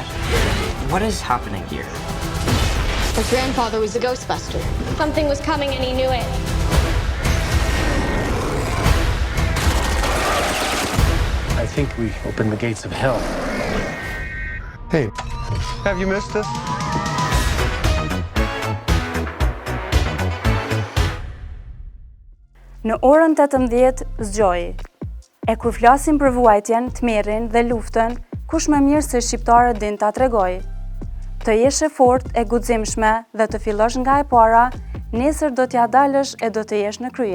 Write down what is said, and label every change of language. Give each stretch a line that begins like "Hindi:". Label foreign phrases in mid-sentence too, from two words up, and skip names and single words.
English: What is happening here? His grandfather was a Ghostbuster. Something was coming and he knew it. I think we opened the gates of hell. Hey, have you missed us?
Albanian: Në orën 18 zgjoi. E kur flasim për vuajtjen, tmerrin dhe luftën, kush më mirë se shqiptarët din ta tregoj. Të jesh e fortë, e guximshme dhe të fillosh nga e para, nesër do t'ja dalësh e do të jesh në krye.